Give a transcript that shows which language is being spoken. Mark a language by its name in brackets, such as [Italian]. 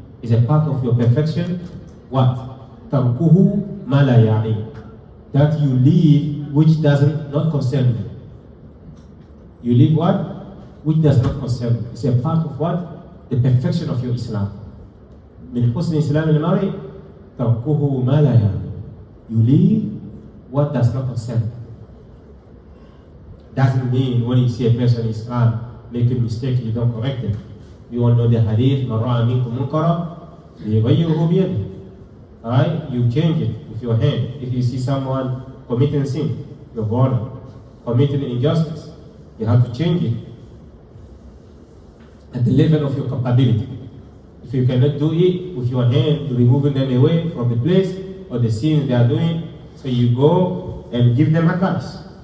[English] Is a part of your perfection. What? [Arabic] تركه ما لا يعني. [English] That you leave which doesn't not concern you. You leave what? Which does not concern you. It's a part of what? The perfection of your Islam. [Arabic] من حسن إسلام المرء تركه ما لا يعني. [English] You leave what does not concern you. Doesn't mean when you see a person in Islam make a mistake, you don't correct them. You all know the hadith, [Arabic] مَنْ رَأَى مِنْكُمْ مُنْكَرًا لِيُغَيِّرْهُ بِيَدِهِ. [English] Alright, you change it with your hand. If you see someone committing sin, your brother, committing injustice, you have to change it at the level of your capability. If you cannot do it with your hand, removing them away from the place or the sins they are doing, so you go and give them advice.